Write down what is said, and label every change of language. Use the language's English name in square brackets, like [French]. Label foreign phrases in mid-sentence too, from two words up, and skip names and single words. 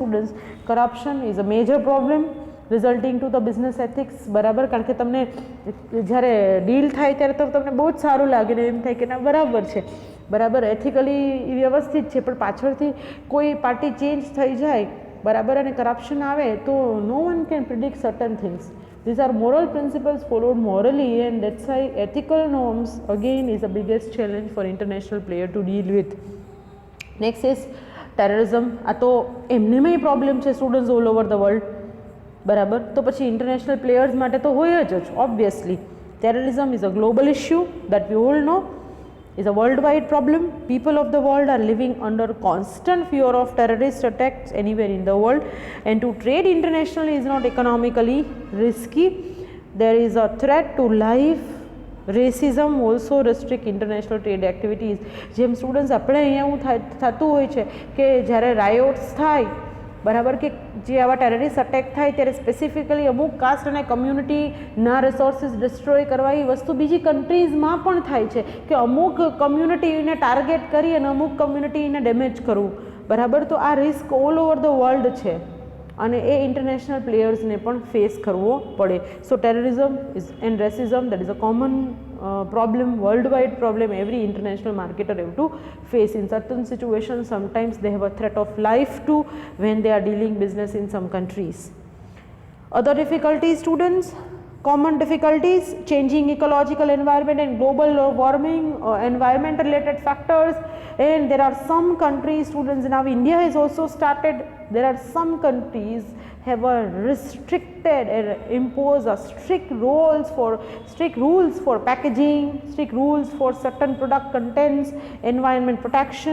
[English] Students, corruption is a major problem resulting to the business ethics. [Gujarati] બરાબર, કારણ કે તમને જ્યારે ડીલ થાય ત્યારે તો તમને બહુ જ સારું લાગે ને એમ થાય કે ના બરાબર છે, બરાબર એથિકલી વ્યવસ્થિત છે, પણ પાછળથી કોઈ [English] party change [Gujarati] થઈ જાય, બરાબર, અને કરપ્શન આવે તો [English] no one can predict certain things. These are moral principles followed morally, and that's why ethical norms again is the biggest challenge for international player to deal with. Next is terrorism. [Gujarati] આ તો એમનેમાં પ્રોબ્લેમ છે [English] students all over the world. [Gujarati] બરાબર, તો પછી [English] international players [Gujarati] માટે તો હોય જ ઓબ્વિયસલી. [English] terrorism is a global issue that we all know is a worldwide problem. People of the world are living under constant fear of terrorist attacks anywhere in the world, and to trade internationally is not economically risky. There is a threat to life racism also restrict international trade activities. [Gujarati] જેમ સ્ટુડન્ટ્સ આપણે અહીંયા એવું થતું હોય છે કે જ્યારે રાયોટ્સ થાય બરાબર કે જે આવા [English] terrorist attack [Gujarati] થાય ત્યારે સ્પેસિફિકલી અમુક કાસ્ટ અને કમ્યુનિટીના [English] resources destroy [Gujarati] કરવા એ વસ્તુ બીજી કન્ટ્રીઝમાં પણ થાય છે કે અમુક કમ્યુનિટીને ટાર્ગેટ કરી અને અમુક કમ્યુનિટીને ડેમેજ કરવું બરાબર. તો આ [English] risk all over the world [Gujarati] છે અને એ [English] international players [Gujarati] પણ ફેસ કરવો પડે. [English] so terrorism is and racism that is a common problem, worldwide problem every international marketer have to face. In certain situations sometimes they have a threat of life too when they are dealing business in some countries. Other difficulties, students, common difficulties, changing ecological environment and global warming, environment related factors, and there are some countries, students, now India has also started, there are some countries have a restricted and impose a strict rules for packaging, strict rules for certain product contents, environment protection.